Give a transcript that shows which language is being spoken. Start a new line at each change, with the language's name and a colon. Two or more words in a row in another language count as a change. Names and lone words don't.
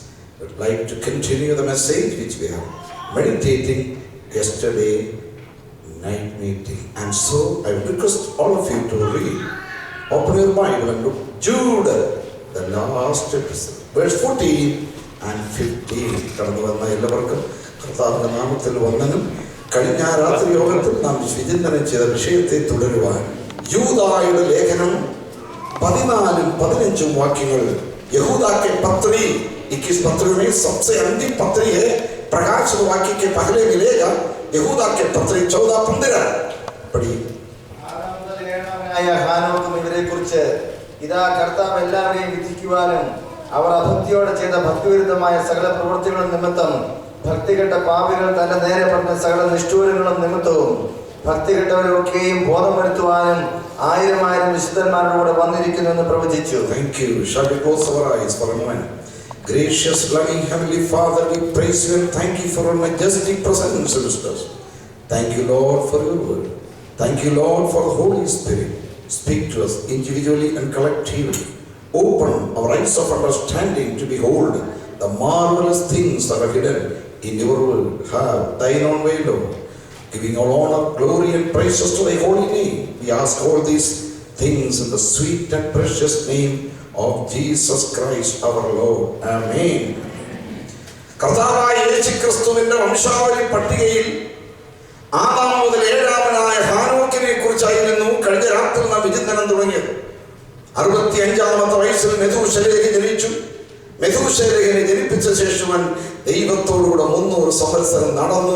English: I would like to continue the message which we are meditating yesterday night meeting, and so I will request all of you to read, open your Bible and look Jude, the last episode, verse 14 and 15.
Malayalam: കടന്നു വന്ന എല്ലാവർക്കും കർത്താവിന്റെ നാമത്തിൽ വന്ദനം. കഴിഞ്ഞ രാത്രി യോഗത്തിൽ നാം വിചിന്തനം ചെയ്ത വിഷയത്തെ തുടരുവാൻ യൂദായുടെ ലേഖനം 14-15 വാക്യങ്ങൾ.
Hindi: यहूदा के पत्री 21 पत्रियों में सबसे अंतिम पत्री है, प्रकाशित वाक्य के पहले मिलेगा यहूदा के पत्री 14-15 पढ़िए.
Malayalam: ഇവരെ കുറിച്ച് ഇതാ കർത്താവ് എല്ലാവരെയും വിധിക്കുവാനും അവർ അഭക്തിയോടെ ചെയ്ത ഭക്തിവിരുദ്ധമായ സകല പ്രവൃത്തികളും നിമിത്തം ഭക്തികെട്ട പാപികൾ തന്റെ നേരെ പറഞ്ഞ സകല നിഷ്ഠൂരങ്ങളും നിമിത്തവും ഭക്തികെട്ടവരൊക്കെയും ബോധം വരുത്തുവാനും 1000 വിശുദ്ധന്മാരോട് വന്നിരിക്കുന്നു എന്ന് പ്രവചിച്ചു.
English: Thank you. Shall we close our eyes for a moment? Gracious, loving Heavenly Father, we praise you and thank you for your majestic presence amidst us. Thank you, Lord, for your word. Thank you, Lord, for the Holy Spirit. Speak to us individually and collectively. Open our eyes of understanding to behold the marvelous things that are hidden in your word. Have thine own way, Lord, giving all honor, glory and praises to thy holy name. We ask all these things in the sweet and precious name of Jesus Christ our Lord. Amen.
Malayalam: കർത്താവായ യേശുക്രിസ്തുവിന്റെ വംശാവലി പട്ടികയിൽ ആദാം മുതൽ 7-ാമനായ ഹാനോക്കിനെ കുറിച്ചായിരുന്നു കഴിഞ്ഞ രാത്രി നാം വിചിന്തനം തുടങ്ങിയത്. 65-ാമത്തെ വയസ്സിൽ മെഥൂശലേഹ് ജനിച്ചു. മെഥൂശലേഹിനെ ജനിപ്പിച്ച ശേഷം ദൈവത്തോടുകൂടെ 300 സംവത്സരം നടന്നു.